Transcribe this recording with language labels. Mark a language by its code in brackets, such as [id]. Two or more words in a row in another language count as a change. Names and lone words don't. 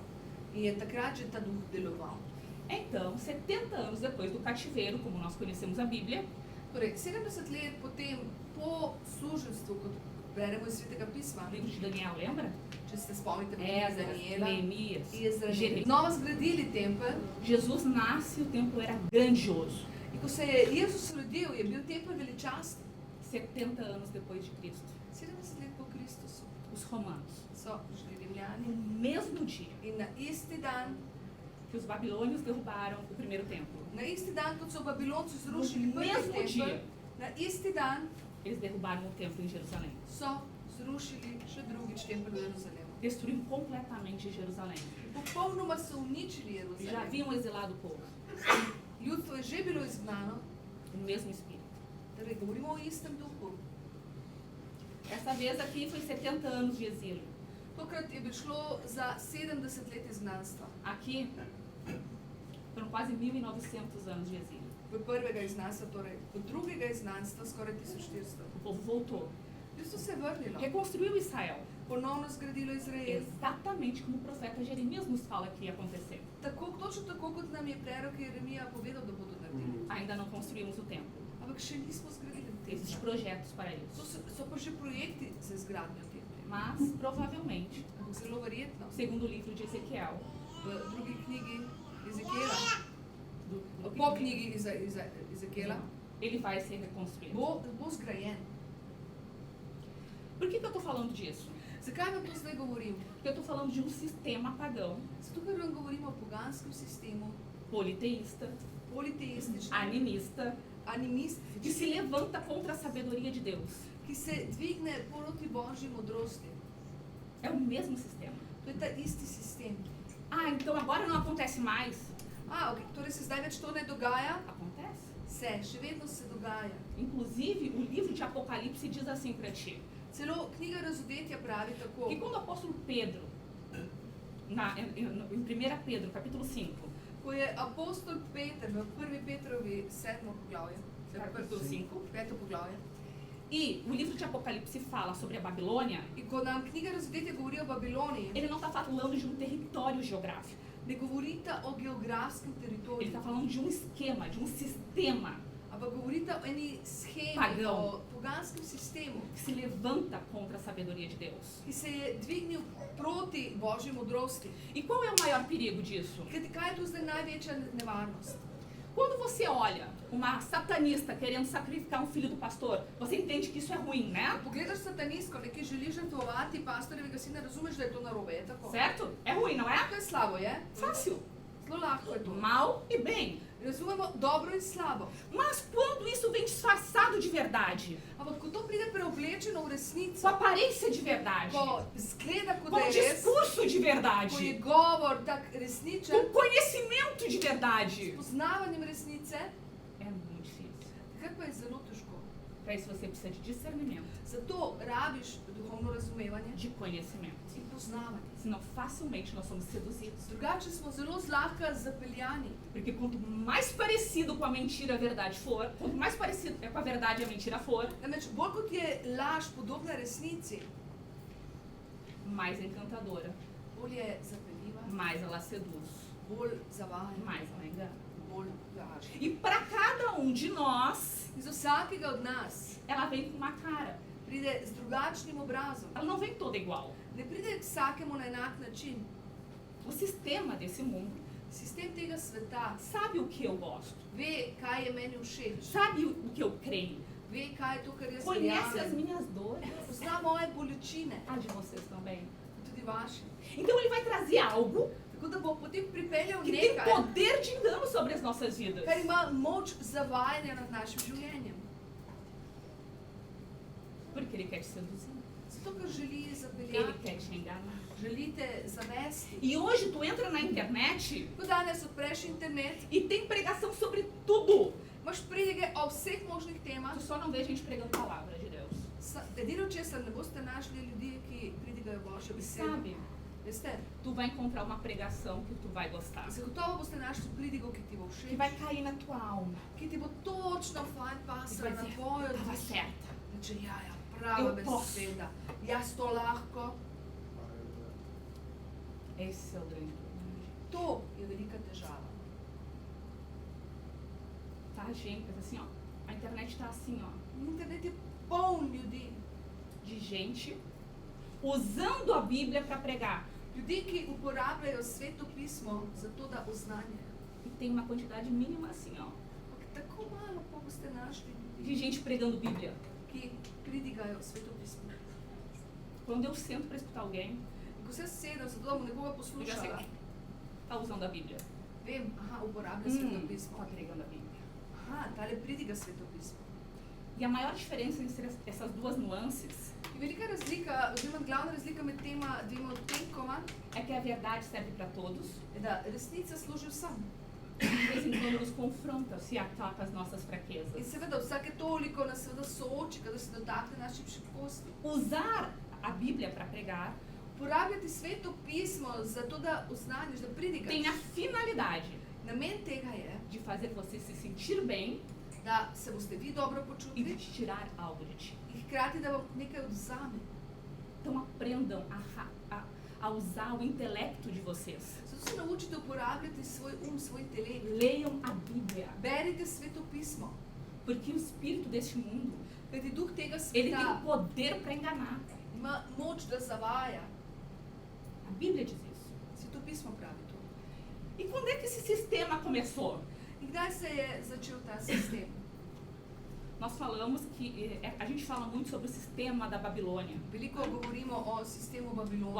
[sl] In je takrat že ta duh deloval. [pt] Então, 70 anos depois do cativeiro, como nós conhecemos a Bíblia, [sl] Torej, 70 let potem, po suženstvu, kot beremo iz Svetega pisma, [pt] o livro de Daniel, lembra? [sl] če se spomnite knjige [pt] Esdras, [sl] Daniela, [pt] Neemias, [sl] Ezra, [pt] Jeremias. [sl] znova zgradili tempelj. [pt] Jesus nasce e o templo era grandioso. [sl] In ko se je Jezus rodil, je bil tempelj veličasten. [pt] 70 anos depois de Cristo, [sl] 70 let po Kristusu [pt] os romanos, [sl] so prišli [pt] no [sl] Rimljani [pt] mesmo dia [sl] in na isti dan, [pt] que os babilônios derrubaram o primeiro templo, [sl] na isti dan, kot so Babilonci zrušili [pt] no [sl] prvi [pt] mesmo [sl] tempelj, [pt] dia, [sl] na isti dan [pt] eles derrubaram o templo em Jerusalém. [sl] so zrušili še drugič tempelj v Jeruzalemu. [pt] Destruíram completamente Jerusalém. [sl] Popolnoma so uničili [pt] Já [sl] Jeruzalem. [pt] haviam exilado o povo, [sl] Ljudstvo je že bilo izgnano, [pt] o mesmo espírito. [sl] torej govorimo o istem duhu. [pt] Essa vez aqui foi 70 anos de exílio. [sl] Tokrat je šlo za 70 let izgnanstva. [pt] Aqui foram quase 1900 anos de exílio. [sl] V prvega izgnanstva, torej v drugega izgnanstva skoraj 1400. [pt] O povo voltou. [sl] Ljudstvo se je vrnilo, [pt] Reconstruiu Israel. [sl] ponovno zgradilo Izrael. [pt] Exatamente exatamente como o profeta Jeremias nos fala que ia acontecer. [sl] Točno tako kot nam je prerok Jeremija povedal, da bodo naredili. [pt] Ainda não construímos o templo. [sl] Ampak še nismo zgradili [pt] Existem [sl] templa. [pt] projetos para [sl] To [pt] isso. [sl] so pa že projekti za izgradnjo templja. [pt] Mas, provavelmente, [sl] Ampak zelo verjetno, [pt] segundo o livro de Ezequiel, [sl] v drugi knjigi Ezekiela, do- po knjigi Ezekiela, [pt] ele vai ser reconstruído. [sl] bo zgrajen. [pt] Por que eu estou falando disso? [sl] Zakaj vam to zdaj govorim? [pt] Porque eu estou falando de um sistema pagão, [sl] Zato, ker vam govorimo o poganskem sistemu, [pt] politeísta, [sl] politeističnem, [pt] animista, que se [sl] animističnem, [pt] levanta contra a sabedoria de Deus. [sl] ki se dvigne proti božji modrosti. [pt] É o mesmo sistema. [sl] To je ta isti sistem. [pt] Ah, então agora não acontece mais? [sl] Ok, torej se zdaj več to ne dogaja? [pt] Acontece. [sl] Še vedno se dogaja. [pt] Inclusive, o livro de Apocalipse diz assim para ti, [sl] Celo knjiga Razodetja pravi tako, [pt] que quando o apóstolo Pedro, em 1 Pedro, capítulo 5, [sl] ko je apostol Peter v 1. Petrovi 7. poglavje, [pt] capítulo 5, [sl] 5. poglavje, [pt] e o livro de Apocalipse fala sobre a Babilônia, [sl] in ko nam knjiga Razodetja govori o Babiloniji, [pt] ele não está falando de um território geográfico. [sl] ne govorita o geografskem [pt] Ele [sl] teritoriju, [pt] está falando de um esquema, de um sistema [sl] ampak govorita o eni schemi, [pt] Pagão. [sl] o poganskem sistemu, [pt] que se levanta contra a sabedoria de Deus. [sl] ki se je dvignil proti božji modrosti. [pt] E qual é o maior perigo disso? [sl] Kaj je tu zdaj največja nevarnost? [pt] Quando você olha uma satanista querendo sacrificar um filho do pastor, você entende que isso é ruim, né? [sl] Ko pogledaš satanistko, ki želi žrtvovati pastorjevega sina, razumeš, da je to narobe, je tako? [pt] Certo? É ruim, não é? [sl] To je slabo, je? [pt] Fácil. [sl] Zelo lahko je to. [pt] Mal e bem. [sl] Razumemo dobro in slabo. [pt] Mas quando isso vem disfarçado de verdade, [sl] Ampak ko to pride preoblečeno v resnico, [pt] com aparência de verdade, [sl] ko zgleda, kot [pt] com [sl] da je res, [pt] discurso de [sl] ko je [pt] verdade, [sl] govor tak resničen, [pt] com conhecimento de verdade, [sl] poznavanjem resnice, [pt] é muito difícil. [sl] takrat pa je zelo težko. [pt] Para isso você precisa de discernimento, [sl] Zato rabiš duhovno razumevanje [pt] de conhecimento. [sl] in poznavanje. [pt] Senão facilmente nós somos seduzidos. [sl] Drugače smo zelo zlahka zapeljani. [pt] Porque quanto mais parecido com a mentira a verdade for, quanto mais parecido é com a verdade a mentira for, [sl] Namreč bolj kot je laž podobna resnici, [pt] mais encantadora, [sl] bolj je zapeljiva, [pt] mais ela seduz, [sl] bolj zavaja, [pt] mais ela engana. [sl] bolj laže. [pt] E para cada um de nós, [sl] Iz vsakega od nas [pt] ela vem com uma cara. [sl] pride z drugačnim obrazom. [pt] Ela não vem toda igual. [sl] Ne pride k vsakemu na enak način. [pt] O sistema desse mundo [sl] Sistem tega sveta [pt] sabe o que eu gosto, [sl] ve, kaj je meni všeč, [pt] sabe o que eu creio, [sl] ve, kaj je to, kar jaz [pt] conhece as [sl] verjamem, [pt] minhas dores, [sl] pozna moje bolečine, [pt] a de vocês também. [sl] tudi vaše. [pt] Então ele vai trazer algo [sl] Tako da bo potem pripeljal [pt] que tem [sl] nekaj, [pt] poder de engano sobre as nossas vidas. [sl] kar ima moč zavajanja nad našim življenjem. [pt] Porque ele quer te seduzir, [sl] Zato, ker želi [pt] ele [sl] zapeljati, [pt] quer te enganar. [sl] želite zavesti. [pt] E hoje tu entra na internet [sl] Ko danes odpreš internet, [pt] e tem pregação sobre tudo. [sl] imaš predige o vseh možnih temah. [pt] Tu só não vê gente pregando a palavra de Deus. [sl] Edino česar ne boste našli ljudi, ki pridigajo Božjo [pt] E [sl] besedo. [pt] sabe, [sl] Veste, [pt] tu vai encontrar uma pregação que tu vai gostar. [sl] zagotovo boste našli pridigo, ki ti bo [pt] Que [sl] všeč, [pt] vai cair na tua alma. [sl] ki ti bo točno fajn [pt] E tu [sl] pasala [pt] vai [sl] na [pt] dizer, [sl] tvojo [pt] estava [sl] dušo. [pt] certa. [sl] Reče, ja, prava [pt] Eu posso. [sl] beseda. Jaz to lahko. [pt] Esse é o grande problema. [sl] To je velika težava. [pt] Tá, gente? Mas assim, ó, a internet tá assim, ó, [sl] Internet je poln ljudi. [pt] de gente usando a Bíblia para pregar. [sl] Ljudi, ki uporabljajo sveto pismo za to, da oznanjajo. [pt] E tem uma quantidade mínima assim, ó, [sl] Ampak tako malo pa boste našli [pt] de [sl] ljudi, [pt] gente pregando Bíblia. [sl] ki pridigajo sveto pismo. [pt] Quando eu sento para escutar alguém, [sl] In ko se sedem za to, da bom nekoga [pt] eu já sei [sl] poslušala, [pt] que tá usando a Bíblia. [sl] vem, aha, uporablja sveto pismo. [pt] Tá pregando a Bíblia. [sl] Aha, tale pridiga sveto pismo. [pt] E a maior diferença entre essas duas nuances [sl] In velika razlika, oziroma glavna razlika med tema dvema odtenkoma, [pt] é que a verdade serve para todos. [sl] je, da resnica služi vsem. [pt] De vez em quando nos confronta, se ataca as nossas [sl] In [pt] fraquezas. [sl] seveda vsake toliko nas seveda sooči, kadar se dotakne naših šibkosti. [pt] Usar a Bíblia para pregar [sl] Uporabljati sveto pismo za to, da oznaniš, da pridigaš. [pt] tem a finalidade [sl] Namen tega je, [pt] de fazer você se sentir bem [sl] da se boste vi dobro [pt] e de [sl] počutili [pt] te tirar algo de ti. [sl] in hkrati, da vam nekaj odvzame. [pt] Então aprendam a usar o intelecto de vocês. [sl] Zato se naučite uporabljati svoj svoj intelekt. [pt] Leiam a Bíblia, [sl] Berite Sveto pismo, [pt] porque o espírito deste mundo, [sl] kajti duh tega [pt] ele tem [sl] sveta [pt] poder para enganar. [sl] ima moč, da zavaja. [pt] A Bíblia diz isso. [sl] Sveto pismo pravi to. [pt] E quando é que esse sistema começou? [sl] In kdaj se je začel ta sistem? [pt] Nós falamos que a gente fala muito sobre o sistema da Babilônia. [sl] Veliko govorimo o sistemu [pt] O [sl] Babilonije.